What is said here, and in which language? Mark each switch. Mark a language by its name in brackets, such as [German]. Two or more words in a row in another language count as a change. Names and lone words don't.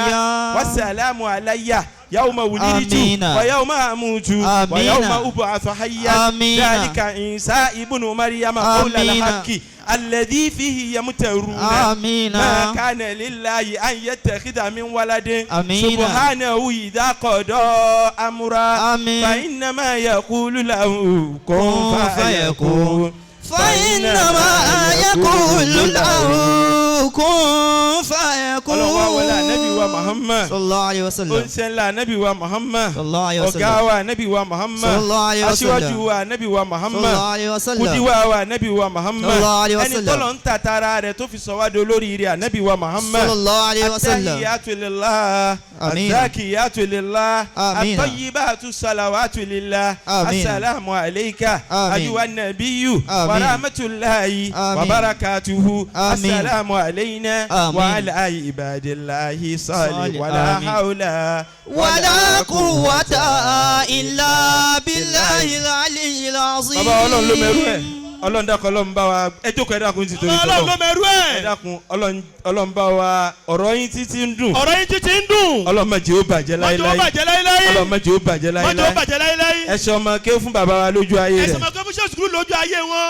[Arabic] والسلام علي يوم ولدت ويوم أموت ويوم أبعث حيا ذلك عيسى ابن مريم قول الحق الذي فيه يمترون ما كان لله أن يتخذ من ولد سبحانه إذا قضى أمرا فإنما يقول له كن فيكون فإنما يقول له كن فيكون. [Yoruba] ọlọ́wọ́ wọlé anabi wa Muhammad [Arabic] صلى الله عليه وسلم. [Yoruba] oníṣẹ́ńlá anabi wa Muhammad [Arabic] صلى الله عليه وسلم. [Yoruba] ọ̀gá wa anabi wa Muhammad [Arabic] صلى الله عليه وسلم. [Yoruba] aṣíwájú wa anabi wa Muhammad [Arabic] صلى الله عليه وسلم. [Yoruba] kudiwa wa anabi wa Muhammad [Arabic] صلى الله عليه و [Yoruba] ẹni [Arabic] sallam. [Yoruba] tọ́lọ̀ ń tàtàrà rẹ̀ tó fi sọ wá di olórí rẹ̀ anabi wa Muhammad sallallahu alayhi wa sallam. [Arabic] التحيات لله الزاكيات لله الطيبات الصلوات لله السلام عليك أيها النبي ورحمة الله وبركاته السلام علينا وعلى عباد الله الصالح ولا حول ولا قوة إلا بالله العلي العظيم. [Yoruba] baba Ọlọ́run ló mẹ́rù ẹ̀ Ọlọ́run dákun Ọlọ́run bá wa ẹ jókòó ẹ dákun ti torí tọ́lọ́ Ọlọ́run ló mẹ́rù ẹ̀ ẹ dákun Ọlọ́run bá wa ọ̀rọ̀ yín títí ń dùn dùn Ọlọ́run má jẹ́ ó bàjẹ́ láíláí Ọlọ́run má jẹ́ ó bàjẹ́ láíláí ẹ ṣe ọmọ ké fún bàbá wa lójú ayé rẹ̀ ẹ ṣe ọmọ ké fún Sheikh Zuglol lójú ayé wọn